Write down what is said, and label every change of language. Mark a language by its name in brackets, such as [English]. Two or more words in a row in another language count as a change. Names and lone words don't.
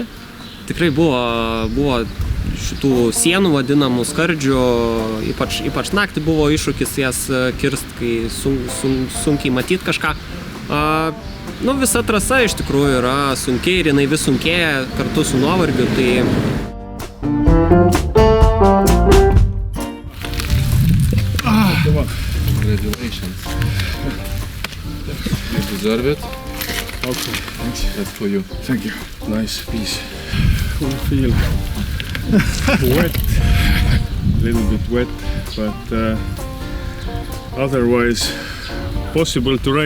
[Lithuanian] Tikrai buvo šitų sienų vadinamų skardžių, ypač naktį buvo iššūkis jas kirst, kai sunkiai matyti kažką. Visa trasa iš tikrųjų yra sunkiai ir jinai vis sunkėja kartu su nuovargiu, tai [English] on. Congratulations. You deserve it. Okay, thanks. That's for you. Thank you. Nice piece. Full feel wet, a little bit wet, but otherwise possible to ride.